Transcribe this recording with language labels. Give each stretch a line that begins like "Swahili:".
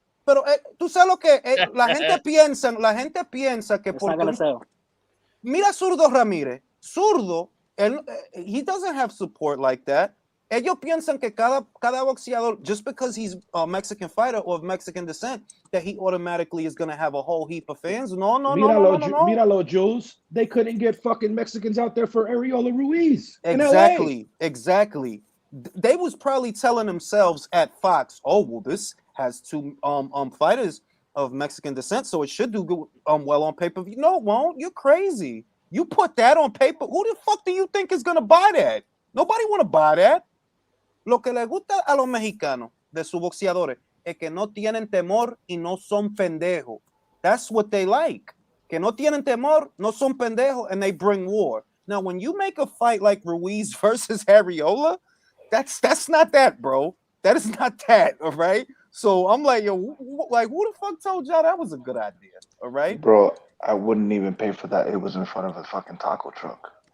Spanish: Pero tú sabes lo que la gente piensa que por mira Zurdo Ramírez.
English: Zurdo, he doesn't have support like that.
Spanish: Ellos piensan que cada boxeador,
English: just because he's a Mexican fighter or of Mexican descent, that he automatically is going to have a whole heap of fans.
Spanish: No. Míralo, Jules.
English: They couldn't get fucking Mexicans out there for Arreola Ruiz. Exactly. They was probably telling themselves at Fox, oh, well, this has two fighters of Mexican descent, so it should do good, well on pay-per-view. No, it won't. You're crazy. You put that on paper. Who the fuck do you think is going to buy that? Nobody want to buy that.
Spanish: Lo que le gusta a los mexicanos de sus boxeadores es que no tienen temor y no son pendejos.
English: That's what they like.
Spanish: Que no tienen temor, no son pendejos,
English: and they bring war. Now, when you make a fight like Ruiz versus Arreola, that's not that, bro. That is not that, all right? So I'm like, yo, who the fuck told y'all that was a good idea, all right? Bro, I wouldn't even pay for that. It was in front of a fucking taco truck.